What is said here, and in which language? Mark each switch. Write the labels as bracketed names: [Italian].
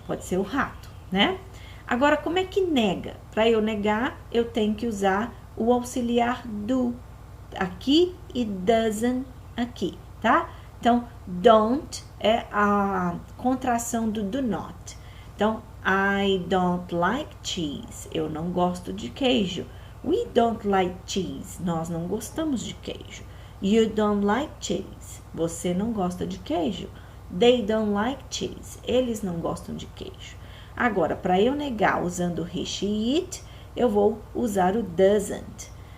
[Portuguese] Pode ser o rato, né? Agora, como é que nega? Para eu negar, eu tenho que usar o auxiliar do aqui e doesn't aqui, tá? Então, don't é a contração do do not. [English] Então, I don't like cheese. [Portuguese] Eu não gosto de queijo. [English] We don't like cheese. [Portuguese] Nós não gostamos de queijo. [English] You don't like cheese. [Portuguese] Você não gosta de queijo. [English] They don't like cheese. [Portuguese] Eles não gostam de queijo. Agora, para eu negar usando he, she, it, eu vou usar o doesn't.